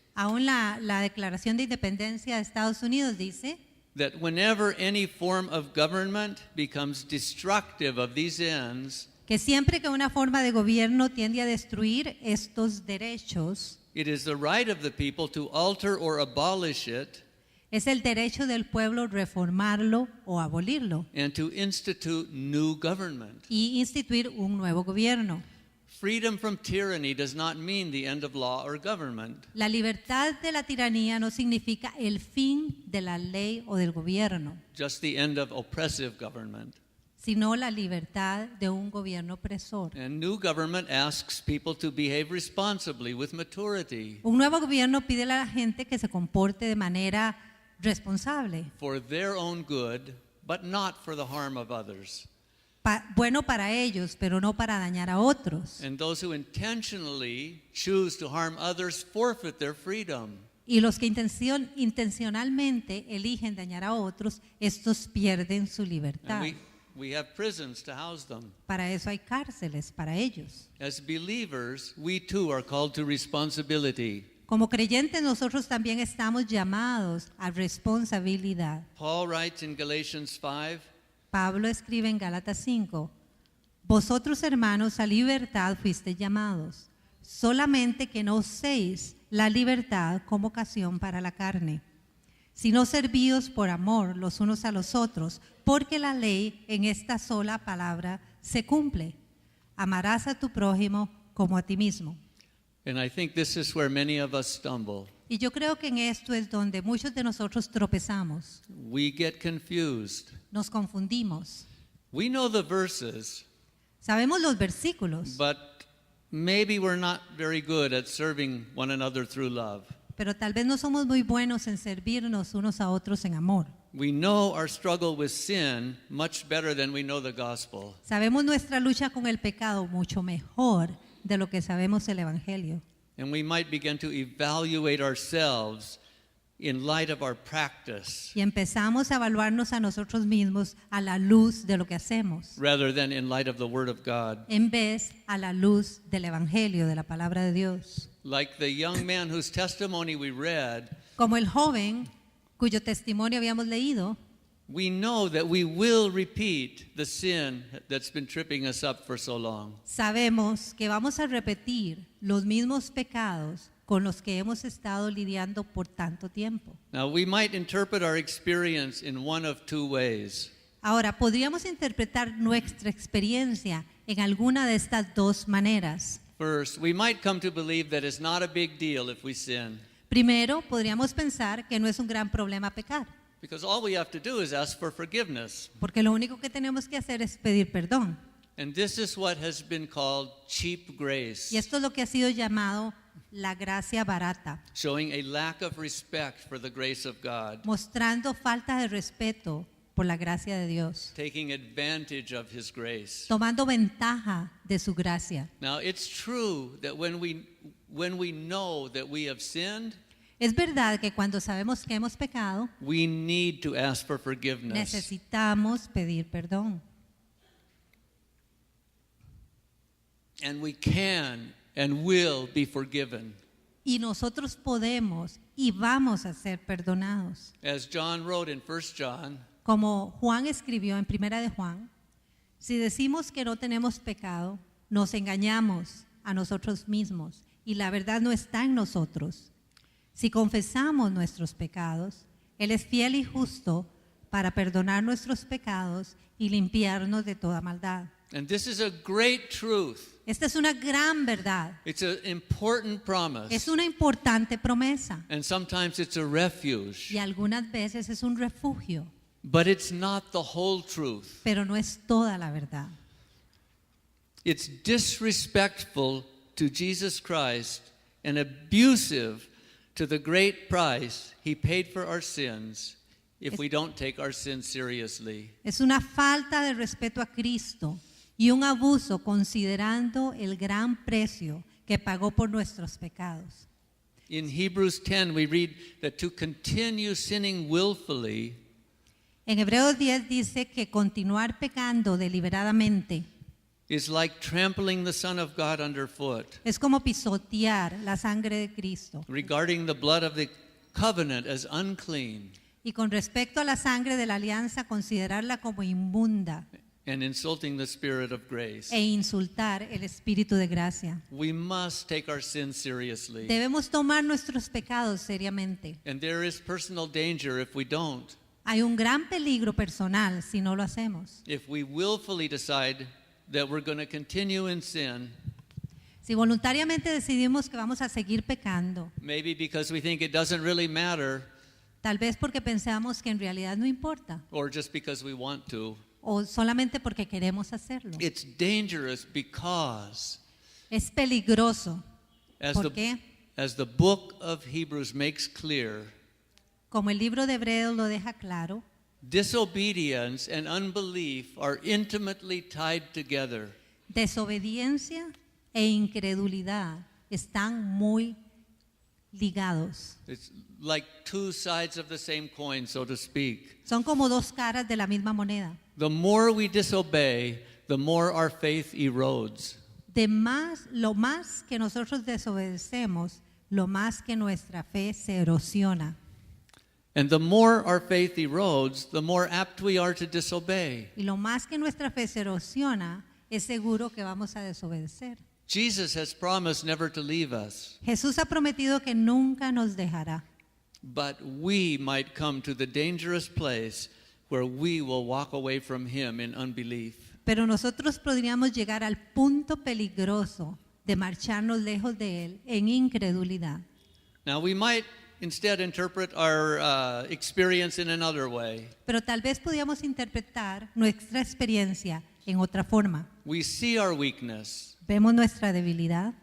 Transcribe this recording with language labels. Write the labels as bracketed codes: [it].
[es] Aún la Declaración de Independencia de Estados Unidos dice [en] that whenever any form of government becomes destructive of these ends, [es] que siempre que una forma de gobierno tiende a destruir estos derechos, [en] it is the right of the people to alter or abolish it [es] es el derecho del pueblo reformarlo o abolirlo [en] and to institute new government. [es] y instituir un nuevo gobierno. [en] Freedom from tyranny does not mean the end of law or government. [es] La libertad de la tiranía no significa el fin de la ley o del gobierno, [en] Just the end of oppressive government. [es] sino la libertad de un gobierno opresor. [en] And new government asks people to behave responsibly with maturity [es] Un nuevo gobierno pide a la gente que se comporte de manera responsable, [en] for their own good, but not for the harm of others. [es] bueno para ellos, pero no para dañar a otros. [en] And those who intentionally choose to harm others forfeit their freedom. [es] Y los que intencionalmente eligen dañar a otros, estos pierden su libertad. [en] And we have prisons to house them. [es] Para eso hay cárceles para ellos. [en] As believers, we too are called to responsibility. [es] Como creyentes nosotros también estamos llamados a responsabilidad. [en] Paul writes in Galatians 5, [es] Pablo escribe en Gálatas 5: vosotros hermanos a libertad fuisteis llamados, solamente que no uséis la libertad como ocasión para la carne, sino servíos por amor los unos a los otros, porque la ley en esta sola palabra se cumple: amarás a tu prójimo como a ti mismo. [en] and I think this is where many of us stumble. [es] Y yo creo que en esto es donde muchos de nosotros tropezamos, [en] We get confused. [es] nos confundimos. [en] We know the verses, [es] Sabemos los versículos, [en] but maybe we're not very good at serving one another through love. [es] pero tal vez no somos muy buenos en servirnos unos a otros en amor. [en] We know our struggle with sin much better than we know the gospel. [es] Sabemos nuestra lucha con el pecado mucho mejor de lo que sabemos el Evangelio. [en] And we might begin to evaluate ourselves in light of our practice [es] Y empezamos a evaluarnos a nosotros mismos a la luz de lo que hacemos, [en] rather than in light of the Word of God. [es] en vez a la luz del Evangelio, de la palabra de Dios. [en] Like the young man whose testimony we read, [es] Como el joven cuyo testimonio habíamos leído, [en] we know that we will repeat the sin that's been tripping us up for so long. [es] sabemos que vamos a repetir los mismos pecados con los que hemos estado lidiando por tanto tiempo. [en] Now, we might interpret our experience in one of two ways. [es] Ahora, podríamos interpretar nuestra experiencia en alguna de estas dos maneras. [en] First, we might come to believe that it's not a big deal if we sin, [es] Primero, podríamos pensar que no es un gran problema pecar, [en] because all we have to do is ask for forgiveness. [es] porque lo único que tenemos que hacer es pedir perdón. [en] And this is what has been called cheap grace, [es] Y esto es lo que ha sido llamado la gracia barata, [en] showing a lack of respect for the grace of God, [es] mostrando falta de respeto por la gracia de Dios, [en] taking advantage of His grace. [es] tomando ventaja de su gracia. [en] Now, it's true that when we know that we have sinned, [es] Es verdad que cuando sabemos que hemos pecado, [en] we need to ask for forgiveness. [es] necesitamos pedir perdón. [en] And we can and will be forgiven. [es] Y nosotros podemos y vamos a ser perdonados. [en] As John wrote in 1 John, [es] Como Juan escribió en Primera de Juan, si decimos que no tenemos pecado, nos engañamos a nosotros mismos y la verdad no está en nosotros. Si confesamos nuestros pecados, Él es fiel y justo para perdonar nuestros pecados y limpiarnos de toda maldad. [en] and this is a great truth. [es] Esta es una gran verdad, [en] It's an important promise. [es] es una importante promesa [en] And sometimes it's a refuge. [es] y algunas veces es un refugio, [en] But it's not the whole truth. [es] pero no es toda la verdad. [en] It's disrespectful to Jesus Christ and abusive to the great price He paid for our sins if we don't take our sins seriously. [es] Es una falta de respeto a Cristo y un abuso considerando el gran precio que pagó por nuestros pecados. [en] In Hebrews 10, we read that to continue sinning willfully [es] En Hebreos 10 dice que continuar pecando deliberadamente [en] is like trampling the Son of God underfoot, [es] es como pisotear la sangre de Cristo. [en] regarding the blood of the covenant as unclean [es] Y con respecto a la sangre de la alianza, considerarla como inmunda [en] and insulting the Spirit of grace. [es] e insultar el Espíritu de gracia. [en] We must take our sins seriously. [es] Debemos tomar nuestros pecados seriamente. [en] And there is personal danger if we don't. [es] Hay un gran peligro personal si no lo hacemos. [en] If we willfully decide that we're going to continue in sin, [es] Si voluntariamente decidimos que vamos a seguir pecando, [en] maybe because we think it doesn't really matter, [es] tal vez porque pensamos que en realidad no importa [en] or just because we want to, [es] o solamente porque queremos hacerlo. [en] it's dangerous because, [es] Es peligroso. [en] as [es] ¿Por qué? [en] as the book of Hebrews makes clear, [es] Como el libro de Hebreos lo deja claro, [en] disobedience and unbelief are intimately tied together. [es] desobediencia e incredulidad están muy ligados. [en] It's like two sides of the same coin, so to speak. [es] Son como dos caras de la misma moneda. [en] The more we disobey, the more our faith erodes. [es] Lo más que nosotros desobedecemos, lo más que nuestra fe se erosiona. [en] And the more our faith erodes, the more apt we are to disobey. [es] Y lo más que nuestra fe se erosiona, es seguro que vamos a desobedecer. [en] Jesus has promised never to leave us, [es] Jesús ha prometido que nunca nos dejará, [en] but we might come to the dangerous place where we will walk away from Him in unbelief. [es] pero nosotros podríamos llegar al punto peligroso de marcharnos lejos de Él en incredulidad. [en] Now, we might instead interpret our experience in another way. [es] Pero tal vez podríamos interpretar nuestra experiencia en otra forma. [en] We see our weakness, [es] Vemos nuestra debilidad,